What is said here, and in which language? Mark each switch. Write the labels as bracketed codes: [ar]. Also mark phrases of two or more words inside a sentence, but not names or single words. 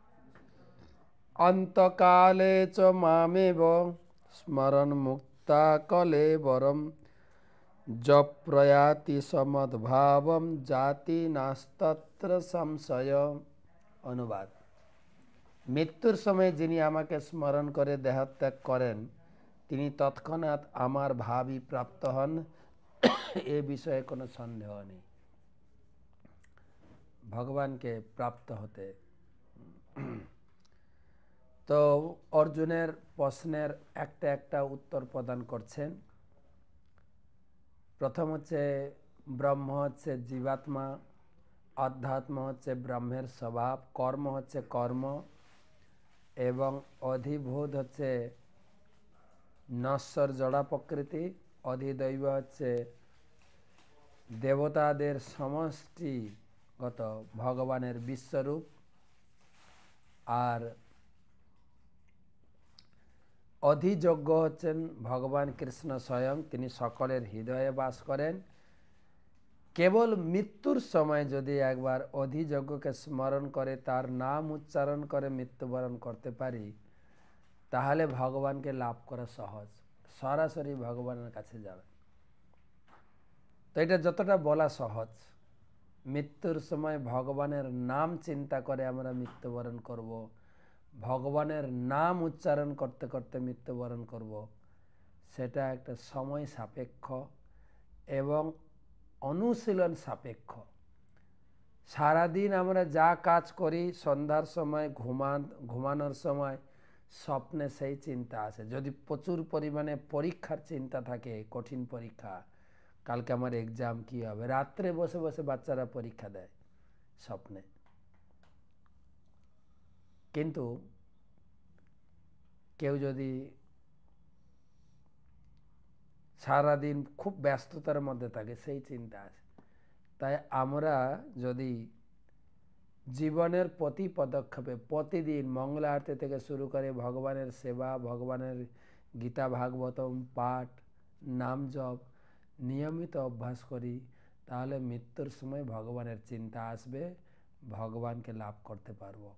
[sa] अंतकाले च मामेव स्मरन् मुक्ता कलेवरं जप्रयाति समद्भावं जाति नास्तत्र संशय। [bn] অনুবাদ। মৃত্যুর সময় যিনি আমাকে স্মরণ করে দেহত্যাগ করেন তিনি তৎক্ষণাৎ আমার ভাবী প্রাপ্ত হন, এ বিষয়ে কোনো সন্দেহ নেই। ভগবান কে প্রাপ্ত হতে তো অর্জুনের প্রশ্নের একটা একটা উত্তর প্রদান করছেন। প্রথম হচ্ছে ব্রহ্ম হচ্ছে জীবাত্মা, অধ্যাত্ম হচ্ছে ব্রহ্মের স্বভাব, কর্ম হচ্ছে কর্ম এবং অধিভূত হচ্ছে নশ্বর জড়া প্রকৃতি, অধিদৈব হচ্ছে দেবতাদের সমষ্টিগত ভগবানের বিশ্বরূপ আর অধিযজ্ঞ হচ্ছেন ভগবান কৃষ্ণ স্বয়ং, তিনি সকলের হৃদয়ে বাস করেন। কেবল মৃত্যুর সময় যদি এক বার অধিযজ্ঞ কে স্মরণ করে তার নাম উচ্চারণ করে মৃত্যুবরণ করতে পারি তাহলে ভগবান কে লাভ করা সহজ, সরাসরি ভগবানের কাছে যাবে। তো এটা যতটা বলা সহজ, মৃত্যুর সময় ভগবানের নাম চিন্তা করে আমরা মৃত্যুবরণ করব, ভগবানের নাম উচ্চারণ করতে করতে মৃত্যুবরণ করব, সেটা একটা সময় সাপেক্ষ এবং অনুশীলন সাপেক্ষ। সারা দিন আমরা যা কাজ করি সন্ধ্যার সময় ঘুমানোর সময় স্বপ্নে সেই চিন্তা আসে। যদি প্রচুর পরিমাণে পরীক্ষার চিন্তা থাকে, কঠিন পরীক্ষা, কালকে আমার এগজাম কি হবে, রাত্রে বসে বসে বাচ্চারা পরীক্ষা দেয় স্বপ্নে। কিন্তু কেউ যদি সারা দিন খুব ব্যস্ততার মধ্য থাকে সেই চিন্তা আসে। তাই আমরা যদি জীবনের প্রতি পদক্ষেপে প্রতিদিন মঙ্গল আরতি থেকে শুরু করে ভগবানের সেবা, ভগবানের গীতা ভাগবতম পাঠ, নাম জপ নিয়মিত অভ্যাস করি তাহলে মৃত্যুর সময় ভগবানের চিন্তা আসবে, ভগবান কে লাভ করতে পারবো।